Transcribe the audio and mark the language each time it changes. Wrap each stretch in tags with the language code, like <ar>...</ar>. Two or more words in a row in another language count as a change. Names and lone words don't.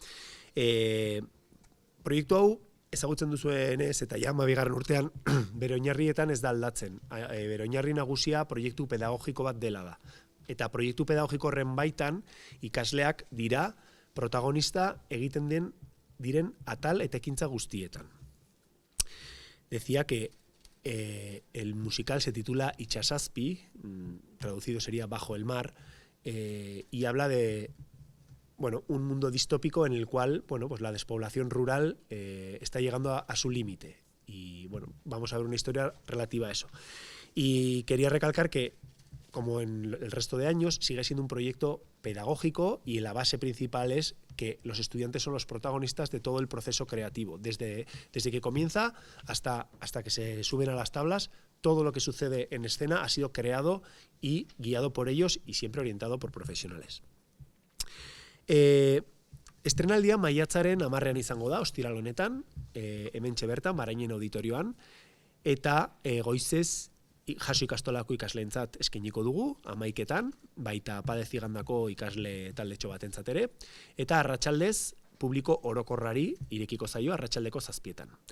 <eu>Proiektu hau ezagutzen duzuenez eta 12. urtean bere oinarrietan ez da aldatzen. Bere oinarri nagusia proiektu pedagogiko bat dela da. Eta proiektu pedagogiko horren baitan ikasleak dira protagonista egiten diren atal eta ekintza guztietan.</eu> <es>Decía que el musical se titula Itsasazpi, traducido sería Bajo el mar, y habla de un mundo distópico en el cual la despoblación rural está llegando a su límite. Y vamos a ver una historia relativa a eso. Y quería recalcar que, como en el resto de años, sigue siendo un proyecto pedagógico y la base principal es que los estudiantes son los protagonistas de todo el proceso creativo. Desde que comienza hasta que se suben a las tablas, todo lo que sucede en escena ha sido creado y guiado por ellos y siempre orientado por profesionales.</es> <eu>Estrenaldia maiatzaren 10ean izango da, ostiral honetan, hementxe bertan, Barainen auditorioan, eta goizez Jaso ikastolako ikasleentzat eskainiko dugu, 11etan, baita Padezigandako ikasle taldetxo batentzat ere, eta arratsaldez publiko orokorrari irekiko zaio arratsaldeko 7etan.</eu>